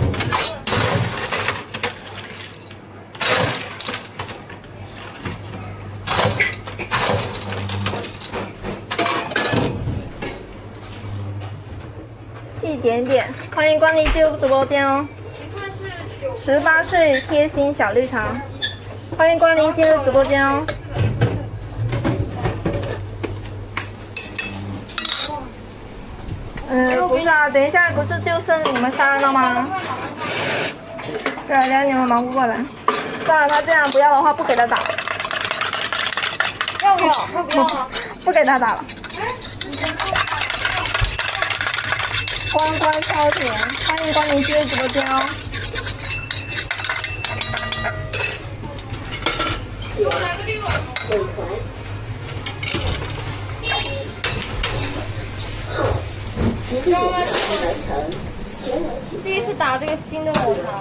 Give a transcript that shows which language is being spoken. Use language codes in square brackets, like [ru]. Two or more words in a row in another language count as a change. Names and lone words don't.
[zh] 一點點，歡迎光臨進入直播間哦。18歲貼心小綠茶，歡迎光臨進入直播間哦。不是啊，等一下不是就剩你們3人了嗎？对啊，等下你們忙不過來。算了，他这樣不要的話，不給他打。要不要？要不要啊？不給他打了。關關超甜，歡迎光臨進入直播間哦。第一次打這個新的抹茶，